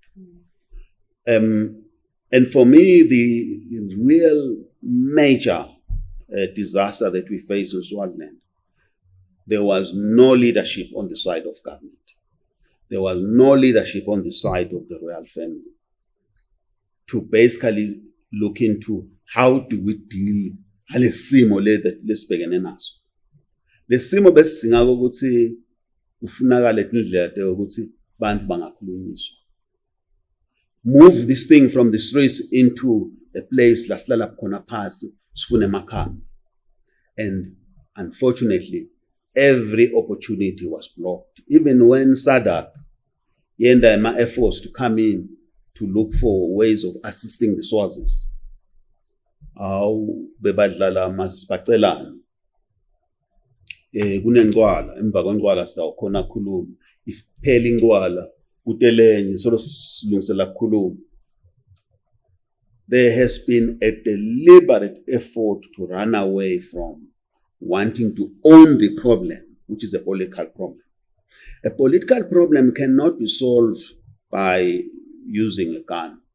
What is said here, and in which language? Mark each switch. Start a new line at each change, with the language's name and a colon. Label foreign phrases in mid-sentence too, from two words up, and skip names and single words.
English: And for me, the real major disaster that we face in Swaziland, there was no leadership on the side of government. There was no leadership on the side of the royal family to basically look into how do we deal alesimo that
Swati: lesibhekene naso. Lesimo besingako ukuthi ufunakala indlela ukuthi bantu bangakhulunyiswa.
English: Move this thing from the streets into a place
Swati: lasihlala khona phasi sifune emakhaya.
English: And unfortunately, every opportunity was blocked. Even when SADC yenda my efforts to come in to look for ways of assisting the Swazis.
Swati: Bebadlala masibacelana. Kunengcwala, emva kwencwala sitawukhona khuluma. If phela ingcwala kutelenye solo silungisela kukhuluma.
English: There has been a deliberate effort to run away from wanting to own the problem, which is a political problem. A political problem cannot be solved by using a gun.